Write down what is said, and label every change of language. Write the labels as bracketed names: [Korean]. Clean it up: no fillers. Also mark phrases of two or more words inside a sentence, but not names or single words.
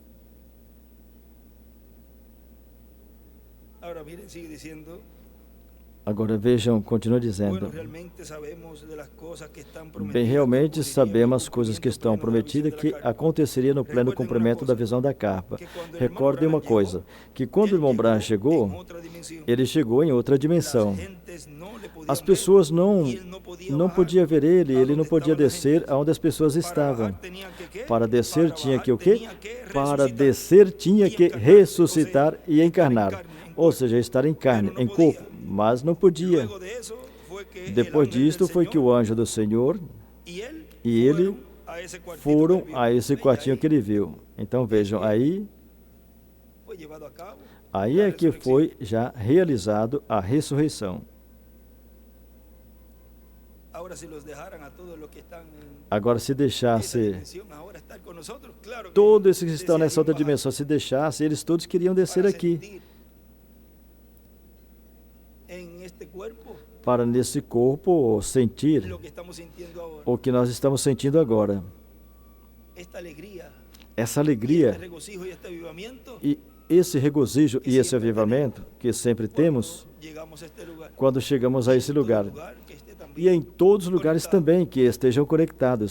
[Portuguese] Agora, [Spanish] miren, sigue dizendo. [Portuguese] Agora vejam, continua dizendo. [Spanish] Bueno, realmente sabemos de las cosas que están [Portuguese] Bem, [Spanish] prometidas, realmente que [Portuguese] sabemos as [Spanish] ocurrirían [Portuguese] coisas que [Spanish] en [Portuguese] estão [Spanish] pleno da visión [Portuguese] prometidas [Spanish] de la [Portuguese] que [Spanish] carta. [Portuguese] aconteceria no pleno [Spanish] Recuerden [Portuguese] cumprimento uma da coisa, visão da carpa. que quando o irmão Recordem uma Branham coisa, que quando o [Spanish] él [Portuguese] irmão Branham [Spanish] llegó [Portuguese] chegou, [Spanish] en otra dimensión. [Portuguese] ele chegou em outra [Spanish] Las [Portuguese] dimensão. [Spanish] gentes no le podían [Portuguese] As [Spanish] ver, [Portuguese] pessoas [Spanish] y [Portuguese] não [Spanish] él no podía [Portuguese] não [Spanish] bajar [Portuguese] podia ver ele, [Spanish] a [Portuguese] ele não [Spanish] donde [Portuguese] podia [Spanish] estaban las [Portuguese] descer [Spanish] gentes. [Portuguese] aonde as pessoas [Spanish] Para [Portuguese] estavam. [Spanish] bajar tenía que ¿qué? [Portuguese] Para descer [Spanish] Para [Portuguese] tinha [Spanish] bajar [Portuguese] que o quê? [Spanish] tenía que [Portuguese] Para [Spanish] resucitar [Portuguese] descer tinha [Spanish] y [Portuguese] que [Spanish] encarnarse, [Portuguese] ressuscitar e [Spanish] estar en [Portuguese] encarnar. [Spanish] carne, en [Portuguese] Ou [Spanish] cuerpo. [Portuguese] seja, estar em carne, [Spanish] Pero no [Portuguese] em [Spanish] podía. [Portuguese] corpo, mas não podia. [Spanish] Luego de eso fue que el [Portuguese] Depois [Spanish] ángel [Portuguese] disto [Spanish] del [Portuguese] foi que [Spanish] Señor [Portuguese] o anjo do Senhor [Spanish] y él [Portuguese] e ele [Spanish] fueron a ese cuartito [Portuguese] foram [Spanish] que él vio. [Portuguese] a esse [Spanish] Ve, [Portuguese] quartinho [Spanish] ahí [Portuguese] que ele viu. Então vejam, aí [Spanish] fue llevado a cabo [Portuguese] Aí [Spanish] la [Portuguese] é que [Spanish] resurrección. [Portuguese] foi já realizado a ressurreição. [Spanish] Ahora, si los dejaran a todos los que están en [Portuguese] Agora, se [Spanish] esa [Portuguese] deixasse [Spanish] dimensión ahora estar con nosotros, claro que [Portuguese] todos esses que estão nessa [Spanish] desearían [Portuguese] outra [Spanish] bajar [Portuguese] dimensão, se deixasse, eles todos queriam descer [Spanish] para [Portuguese] aqui, [Spanish] sentir en este cuerpo [Portuguese] para nesse corpo sentir [Spanish] lo que estamos sintiendo ahora, [Portuguese] o que nós estamos sentindo agora. [Spanish] esta alegría, [Portuguese] Essa [Spanish] este [Portuguese] alegria [Spanish] regocijo y este avivamiento. [Portuguese] e esse regozijo e esse avivamento que sempre temos [Spanish] Cuando llegamos a este lugar, [Portuguese] quando chegamos a esse [Spanish] todo [Portuguese] lugar. [Spanish] lugar que esté también [Portuguese] E em todos os lugares [Spanish] conectado. [Portuguese] também que estejam conectados.